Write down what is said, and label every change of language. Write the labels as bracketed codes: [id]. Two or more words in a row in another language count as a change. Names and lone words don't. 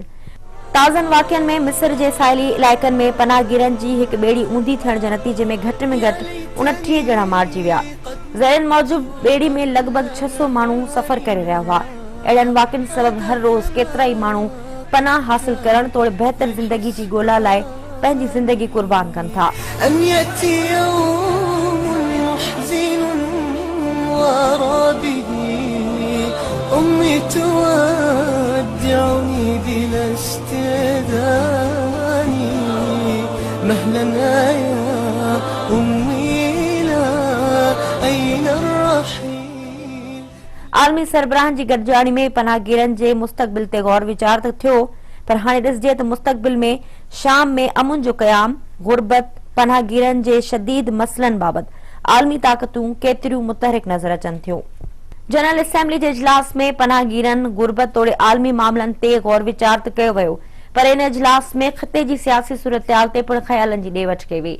[sd] ताज़नि वाक़िअनि में मिस्र जे साहिली इलाइक़नि में पनाहगीरनि जी हिकु ॿेड़ी ऊंधी थियण जे नतीजे में घटि 29 ॼणा मारिजी विया। ज़रीअनि मूजिब ॿेड़ी में लॻभॻि 600 माण्हू सफ़र करे रहिया हुआ। अहिड़नि वाक़िअनि सबब हर रोज़ केतिरा ई माण्हू पनाह हासिल करण तोड़े बहितर ज़िंदगी जी ॻोल्हा लाइ पंहिंजी ज़िंदगी क़ुर्बान कनि था। [ar] أمي تودعني بلا استئذاني مهلا يا أمي لا أين الرحيل। [sd] आलमी सरबराहनि जी गॾिजाणी में पनाहगीरनि जे मुस्तक़बिल ते गौर वीचार त थियो, पर हाणे ॾिसिजे त मुस्तक़बिल में शाम में अमुन जो क़याम, गुरबत, पनाहगीरनि जे शदीद मसइलनि बाबति आलमी ताक़तूं केतिरियूं मुतहरिक नज़र अचनि थियूं। जनरल असेंबली जे इजलास में पनाहगीरनि, गुरबत तोड़े आलमी मामलनि ते गौर वीचार त कयो वियो, पर इन इजलास में ख़िते जी सियासी सूरतहाल ते पिणु ख़यालनि जी ॾे वठि कई वई।